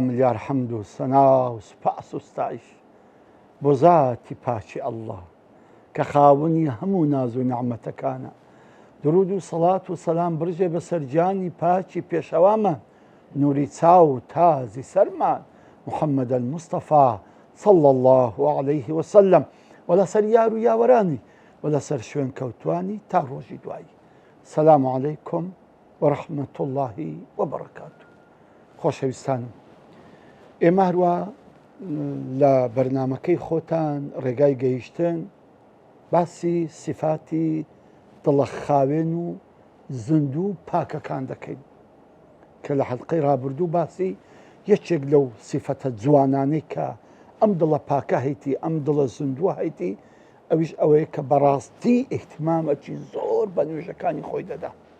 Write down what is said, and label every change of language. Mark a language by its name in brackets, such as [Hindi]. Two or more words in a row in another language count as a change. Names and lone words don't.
[Central Kurdish] ملیار حەمد و سەنا و سوپاس و ستایش بۆ زاتی پاچی ئەڵڵا کە خاوەنی هەموو ناز و نعمەتەکانە. درود و سەڵات و سەلام برژێ بەسەر گیانی پاچی پێشەوامان، نووری چاو و تازی سەرمان، محەممەد المستەفا [Arabic] صلى الله عليه وسلم، [Central Kurdish] و لەسەر یار و یاوەرانی و لەسەر شوێن کەوتوانی تا ڕۆژی دوایی. [Arabic] سەلام عەلەیکم وەرەحمەت الله وبەڕەکاتوه. [Central Kurdish] خۆشەویستانم، ئێمە هەروە لە بەرنامەکەی خۆتان ڕێگای گەیشتن باسی سیفاتی دڵە خاوێن و زندوو پاکەکان دەکەین کە لە حەلقەی ڕابردوو باسی یەکێک لەو سیفەتە جوانانەی کە ئەم دڵە پاکە هەیتی، ئەم دڵە زندووە هەیتی، ئەویش ئەوەیە کە بەڕاستی ئیحتیمامەکی زۆر بە نوێژەکانی خۆی دەدا.